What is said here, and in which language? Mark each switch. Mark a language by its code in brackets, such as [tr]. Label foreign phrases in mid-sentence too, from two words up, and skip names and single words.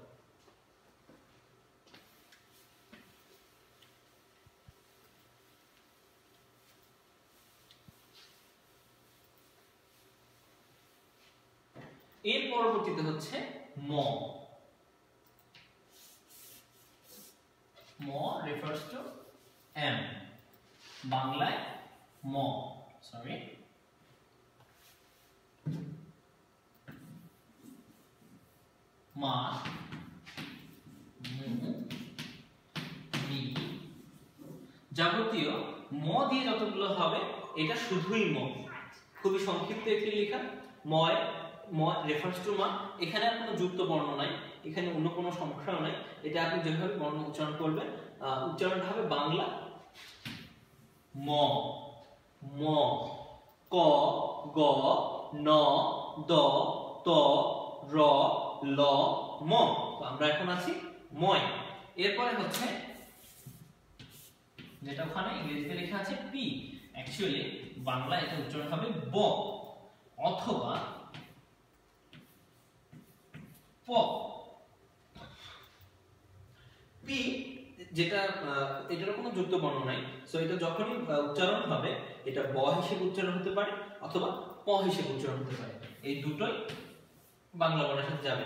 [bn] এর পরবর্তীতে হচ্ছে ম। ম [en] refers to m, [bn] বাংলায় ম, সরি মা, মু, মি, যাবতীয় ম দিয়ে যতগুলো হবে এটা শুধুই ম, খুবই সংক্ষিপ্ত একটি লেখা। ময়, ম [en] refers to [bn] মা, এখানে আর কোনো যুক্ত বর্ণ নাই, এখানে অন্য কোনো সমস্যাও নাই, এটা আপনি যেভাবে বর্ণ উচ্চারণ করবেন উচ্চারণটা হবে বাংলা ম। ম, ক, গ, ন, দ, ত, র, ল, ম। তো আমরা এখন আছি ময়। এরপরে হচ্ছে যেটা ওখানে ইংরেজিতে লেখা আছে পি, অ্যাকচুয়ালি বাংলা এটা উচ্চারণ হবে ব অথবা প। পি যেটা এটার কোনো যুক্ত বর্ণ নাই, সো এটা যখনই উচ্চারণ হবে এটা ব হিসেবে উচ্চারণ হতে পারে অথবা প হিসেবে উচ্চারণ হতে পারে, এই দুটোই বাংলা বর্ণের সাথে যাবে।